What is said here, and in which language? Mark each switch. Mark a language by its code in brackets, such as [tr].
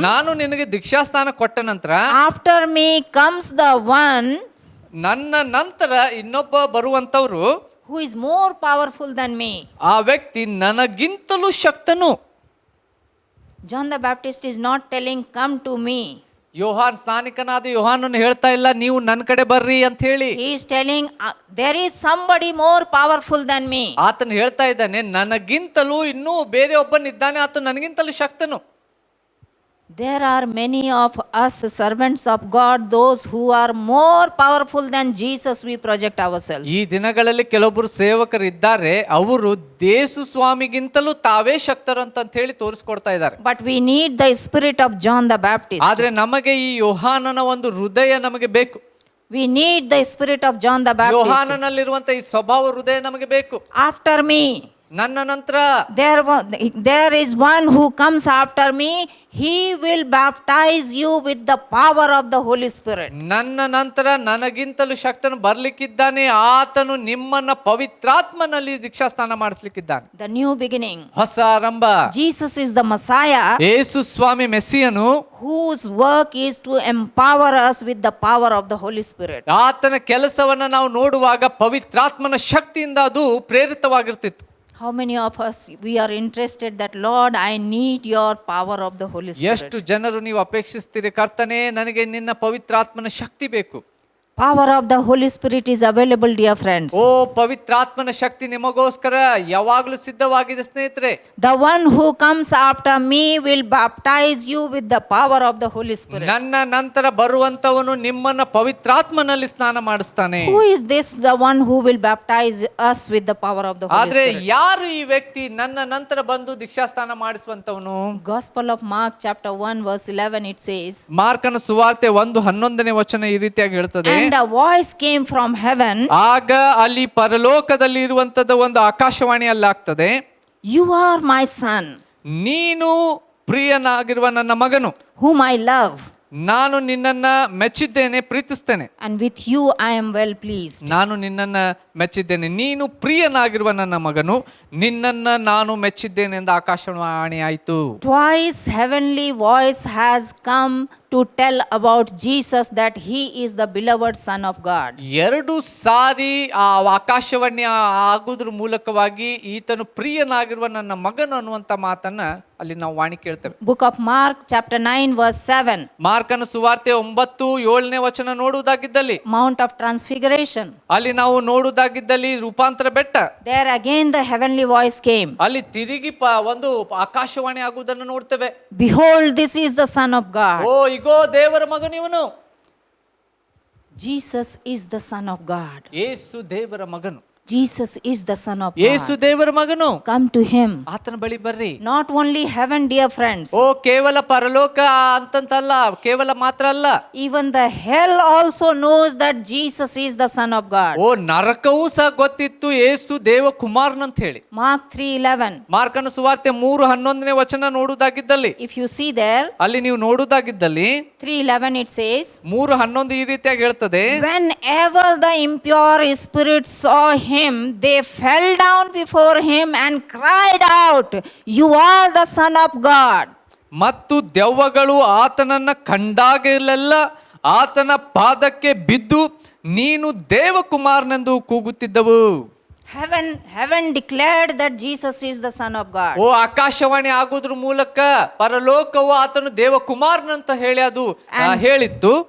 [kn] ನಾನು ನಿನಗೆ ದೀಕ್ಷಾಸ್ನಾನ ಕೊಟ್ಟ ನಂತರ, [en] after me comes the one [kn] ನನ್ನ ನಂತರ ಇನ್ನೊಬ್ಬ ಬರುವಂತವ್ರು, [en] who is more powerful than me. [kn] ಆ ವ್ಯಕ್ತಿ ನನಗಿಂತಲೂ ಶಕ್ತನು. [en] John the Baptist is not telling, come to me. [kn] ಯೋಹಾನ್, ಸ್ನಾನಿಕನಾದ ಯೋಹಾನನು ಹೇಳ್ತಾ ಇಲ್ಲ, ನೀವು ನನ್ನ ಕಡೆ ಬರ್ರಿ ಅಂತ ಹೇಳಿ. [en] He is telling, there is somebody more powerful than me. [kn] ಆತನು ಹೇಳ್ತಾ ಇದ್ದಾನೆ, ನನಗಿಂತಲೂ ಇನ್ನೂ ಬೇರೆ ಒಬ್ಬನಿದ್ದಾನೆ, ಆತ ನನಗಿಂತಲೂ ಶಕ್ತನು. [en] There are many of us servants of God, those who are more powerful than Jesus, we project ourselves. [kn] ಈ ದಿನಗಳಲ್ಲಿ ಕೆಲವೊಬ್ಬರು ಸೇವಕರು ಇದ್ದಾರೆ, ಅವರು ಯೇಸು ಸ್ವಾಮಿಗಿಂತಲೂ ತಾವೇ ಶಕ್ತರು ಅಂತ ಹೇಳಿ ತೋರಿಸ್ಕೊಡ್ತಾ ಇದ್ದಾರೆ. [en] But we need the spirit of John the Baptist. [kn] ಆದ್ರೆ ನಮಗೆ ಈ ಯೋಹಾನನ ಒಂದು ಹೃದಯ ನಮಗೆ ಬೇಕು. [en] We need the spirit of John the Baptist. [kn] ಯೋಹಾನನಲ್ಲಿರುವಂತ ಈ ಸ್ವಭಾವ ಹೃದಯ ನಮಗೆ ಬೇಕು. [en] After me, [kn] ನನ್ನ ನಂತರ [en] there is one who comes after me. He will baptize you with the power of the Holy Spirit. [kn] ನನ್ನ ನಂತರ ನನಗಿಂತಲೂ ಶಕ್ತನು ಬರ್ಲಿಕ್ಕಿದ್ದಾನೆ, ಆತನು ನಿಮ್ಮನ್ನ ಪವಿತ್ರಾತ್ಮನಲ್ಲಿ ದೀಕ್ಷಾಸ್ನಾನ ಮಾಡಿಸ್ಲಿಕ್ಕಿದ್ದಾನೆ. [en] The new beginning. [kn] ಹೊಸ ಆರಂಭ. [en] Jesus is the Messiah, [kn] Yesu Swami ಮೆಸ್ಸಿಯನು, [en] whose work is to empower us with the power of the Holy Spirit. [kn] ಆತನ ಕೆಲಸವನ್ನ ನಾವು ನೋಡುವಾಗ ಪವಿತ್ರಾತ್ಮನ ಶಕ್ತಿಯಿಂದ ಅದು ಪ್ರೇರಿತವಾಗಿರ್ತಿತ್ತು. [en] How many of us we are interested that Lord, I need your power of the Holy Spirit. [kn] ಎಷ್ಟು ಜನರು ನೀವು ಅಪೇಕ್ಷಿಸ್ತೀರಿ, ಕರ್ತನೇ ನನಗೆ ನಿನ್ನ ಪವಿತ್ರಾತ್ಮನ ಶಕ್ತಿ ಬೇಕು. [en] Power of the Holy Spirit is available, dear friends. [kn] ಓ ಪವಿತ್ರಾತ್ಮನ ಶಕ್ತಿ ನಿಮಗೋಸ್ಕರ ಯಾವಾಗಲೂ ಸಿದ್ಧವಾಗಿದೆ ಸ್ನೇಹಿತರೆ. [en] The one who comes after me will baptize you with the power of the Holy Spirit. [kn] ನನ್ನ ನಂತರ ಬರುವಂತವನು ನಿಮ್ಮನ್ನ ಪವಿತ್ರಾತ್ಮನಲ್ಲಿ ಸ್ನಾನ ಮಾಡಿಸ್ತಾನೆ. [en] Who is this, the one who will baptize us with the power of the Holy [kn] ಆದ್ರೆ [en] Spirit? [kn] ಯಾರು ಈ ವ್ಯಕ್ತಿ ನನ್ನ ನಂತರ ಬಂದು ದೀಕ್ಷಾಸ್ನಾನ ಮಾಡಿಸುವಂತವನು? [en] Gospel of Mark chapter 1 verse 11 it says, [kn] ಮಾರ್ಕನ ಸುವಾರ್ತೆ 1:11 ವಚನ ಈ ರೀತಿಯಾಗಿ ಹೇಳ್ತದೆ. [en] and a voice came from heaven, [kn] ಆಗ ಅಲ್ಲಿ ಪರಲೋಕದಲ್ಲಿ ಇರುವಂತದ ಒಂದು Akashvani ಅಲ್ಲಾಗ್ತದೆ, [en] you are my son, [kn] ನೀನು ಪ್ರಿಯನಾಗಿರುವ ನನ್ನ ಮಗನು, [en] whom I love, [kn] ನಾನು ನಿನ್ನನ್ನ ಮೆಚ್ಚಿದ್ದೇನೆ, ಪ್ರೀತಿಸ್ತೇನೆ. [en] and with you I am well pleased. [kn] ನಾನು ನಿನ್ನನ್ನ ಮೆಚ್ಚಿದ್ದೇನೆ, ನೀನು ಪ್ರಿಯನಾಗಿರುವ ನನ್ನ ಮಗನು, ನಿನ್ನನ್ನ ನಾನು ಮೆಚ್ಚಿದ್ದೇನೆ ಎಂದು ಆಕಾಶವಾಣಿ ಆಯಿತು. [en] Twice heavenly voice has come to tell about Jesus that he is the beloved son of God. [kn] ಎರಡು ಸಾರಿ ಆ ಆಕಾಶವಾಣಿ ಆಗುದ್ರ ಮೂಲಕವಾಗಿ ಈತನು ಪ್ರಿಯನಾಗಿರುವ ನನ್ನ ಮಗನು ಅನ್ನುವಂತ ಮಾತನ್ನ ಅಲ್ಲಿ ನಾವು ವಾಣಿ ಕೇಳ್ತೇವೆ. [en] Book of Mark chapter 9 verse 7. [kn] ಮಾರ್ಕನ ಸುವಾರ್ತೆ 9:7 ವಚನ ನೋಡುವುದಾಗಿದ್ದಲ್ಲಿ, [en] Mount of Transfiguration. [kn] ಅಲ್ಲಿ ನಾವು ನೋಡುವುದಾಗಿದ್ದಲ್ಲಿ ರೂಪಾಂತರ ಬೆಟ್ಟ, [en] There again the heavenly voice came. [kn] ಅಲ್ಲಿ ತಿರುಗಿ ಒಂದು ಆಕಾಶವಾಣಿ ಆಗುವುದನ್ನು ನೋಡ್ತೇವೆ. [en] Behold, this is the Son of God. [kn] ಓ ಇಗೋ ದೇವರ ಮಗನು ಇವನು. [en] Jesus is the Son of God. [kn] ಯೇಸು ದೇವರ ಮಗನು. [en] Jesus is the Son of [kn] Yesu [en] God. [kn] ದೇವರ ಮಗನು. [en] Come to him. [kn] ಆತನ ಬಳಿ ಬರ್ರಿ. [en] Not only heaven, dear friends. [kn] ಓ ಕೇವಲ ಪರಲೋಕ ಅಂತಂತಲ್ಲ, ಕೇವಲ ಮಾತ್ರ ಅಲ್ಲ, [en] Even the hell also knows that Jesus is the Son of God. [kn] ಓ ನರಕವೂ ಸಹ ಗೊತ್ತಿತ್ತು ಯೇಸು ದೇವ ಕುಮಾರನಂತ ಹೇಳಿ. [en] Mark 3:11. [kn] ಮಾರ್ಕನ ಸುವಾರ್ತೆ 3:11 ವಚನ ನೋಡುವುದಾಗಿದ್ದಲ್ಲಿ, [en] If you see there, [kn] ಅಲ್ಲಿ ನೀವು ನೋಡುವುದಾಗಿದ್ದಲ್ಲಿ [en] 3:11 it says, [kn] 3:11 ಈ ರೀತಿಯಾಗಿ ಹೇಳ್ತದೆ, [en] whenever the impure spirits saw him, they fell down before him and cried out, you are the Son of God. [kn] ಮತ್ತು ದೆವ್ವಗಳು ಆತನನ್ನ ಕಂಡಾಗಲೆಲ್ಲ ಆತನ ಪಾದಕ್ಕೆ ಬಿದ್ದು ನೀನು ದೇವಕುಮಾರನೆಂದು ಕೂಗುತ್ತಿದ್ದವು. [en] Heaven declared that Jesus is the Son of God. [kn] ಓ ಆಕಾಶವಾಣಿ ಆಗೋದ್ರ ಮೂಲಕ ಪರಲೋಕವು ಆತನು ದೇವಕುಮಾರನಂತ ಹೇಳಿ ಅದು ಹೇಳಿತ್ತು.